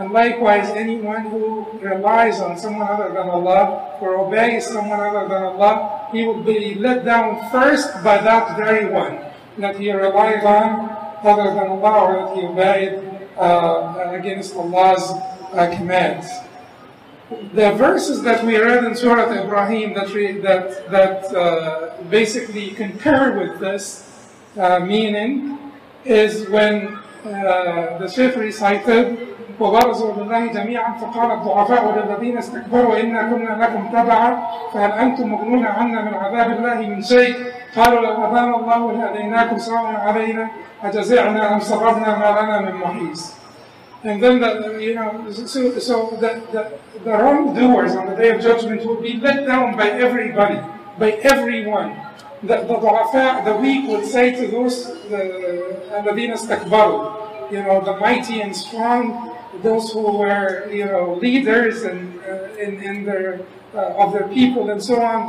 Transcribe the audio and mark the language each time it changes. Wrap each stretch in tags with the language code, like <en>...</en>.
<en>And likewise, anyone who relies on someone other than Allah or obeys someone other than Allah, he will be let down first by that very one that he relied on other than Allah, or that he obeyed against Allah's commands. The verses that we read in Surah Ibrahim that basically concur with this meaning is when the Shaykh recited</en> <ar>وبرزوا لله جميعا فقال الضعفاء للذين استكبروا إنا كنا لكم تبعا فهل أنتم مغنون عنا من عذاب الله من شيء قالوا لو هدانا الله لهديناكم سواء علينا أجزعنا أم صبرنا ما لنا من محيص.</ar> <en>And then the wrongdoers on the Day of Judgment will be let down by everybody, by everyone. The du'afa, the weak, will say to those</en> <ar>الذين استكبروا,</ar> <en>the mighty and strong, those who were, leaders and in their of their people and so on.</en>